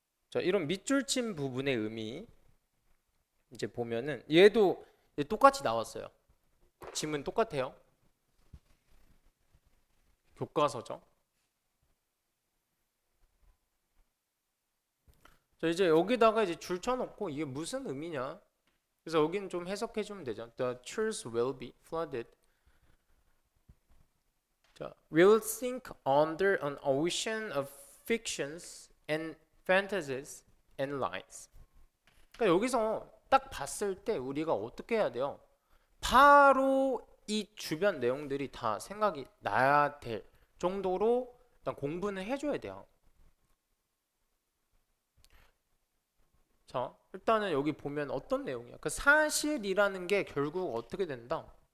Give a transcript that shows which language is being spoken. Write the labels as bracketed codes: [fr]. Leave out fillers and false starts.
[ko] 자, 이런 밑줄 친 부분의 의미 이제 보면은 얘도 똑같이 나왔어요. 지문 똑같아요. 교과서죠. 자, 이제 여기다가 이제 줄 쳐놓고 이게 무슨 의미냐? 그래서 여기는 좀 해석해 주면 되죠. [en] The church will be flooded. 자, will sink under an ocean of fictions and fantasies and lies. [ko] 그러니까 여기서 딱 봤을 때 우리가 어떻게 해야 돼요? 바로 이 주변 내용들이 다 생각이 나야 될 정도로 일단 공부는 해줘야 돼요. 자, 일단은 여기 보면 어떤 내용이야? 그 사실이라는 게 결국 어떻게 된다?